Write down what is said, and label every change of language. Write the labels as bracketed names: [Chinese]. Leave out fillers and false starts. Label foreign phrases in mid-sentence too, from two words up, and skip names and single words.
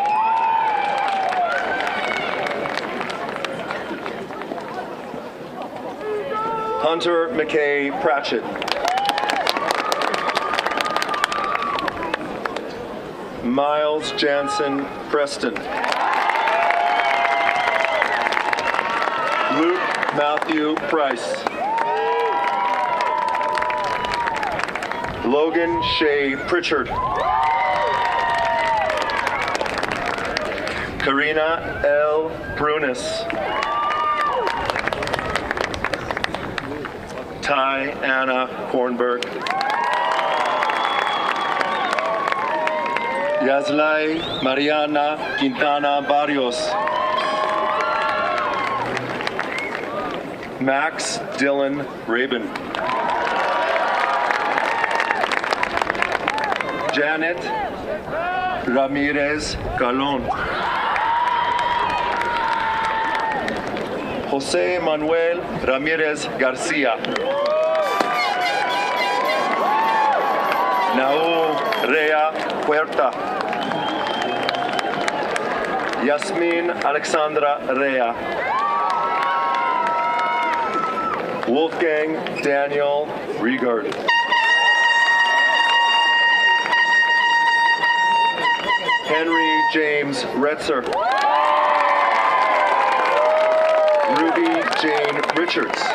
[English] Hunter McKay Pratchett. Miles Jansen Preston. Luke Matthew Price. Logan Shea Pritchard. Karina L. Brunis. Ty Anna Kornberg. Yazlai Mariana Quintana Barrios. Max Dylan Rabin. Janet Ramirez Galon. Jose Manuel Ramirez Garcia. Nao Rea Huerta. Yasmin Alexandra Rea. Wolfgang Daniel Riegard. Henry James Retzer. Ruby Jane Richards.